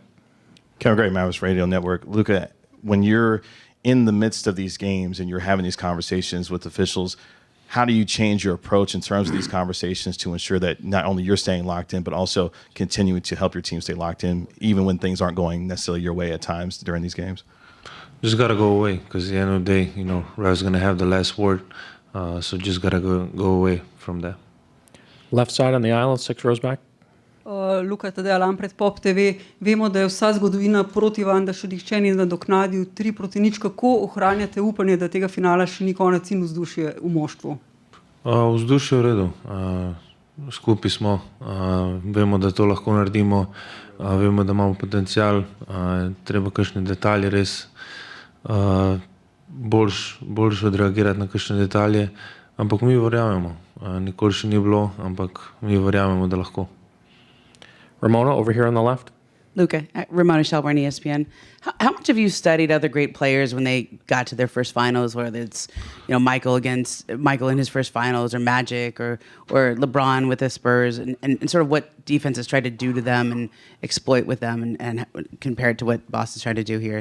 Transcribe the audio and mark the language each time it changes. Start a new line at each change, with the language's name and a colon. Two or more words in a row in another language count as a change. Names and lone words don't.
English: Kevin Gray, Mavericks Radio Network. Luka, when you're in the midst of these games and you're having these conversations with officials, how do you change your approach in terms of these conversations to ensure that not only you're staying locked in, but also continuing to help your team stay locked in, even when things aren't going necessarily your way at times during these games? Just got to go away, because at the end of the day, Rev's going to have the last word. So just got to go away from that. Left side on the aisle, 6 rows back.
Slovenian: Luka, Tadej Alam pred Pop TV. Vemo, da je vsa zgodovina proti vam, da še nihče ni nadoknadil 3-0. Kako ohranjate upanje, da tega finala še ni konec in vzdušje v moštvu? Vzdušje je v redu. Skupaj smo. Vemo, da to lahko naredimo. Vemo, da imamo potencial. Treba kakšne detalje res boljš odreagirati na kakšne detalje. Ampak mi verjamemo. Nikoli še ni bilo, ampak mi verjamemo, da lahko.
English: Ramona, over here on the left. Luka, Ramona Shelburne, ESPN. How much have you studied other great players when they got to their first finals, whether it's Michael in his first finals, or Magic, or LeBron with the Spurs, and sort of what defenses try to do to them and exploit with them, and compare it to what Boston's trying to do here?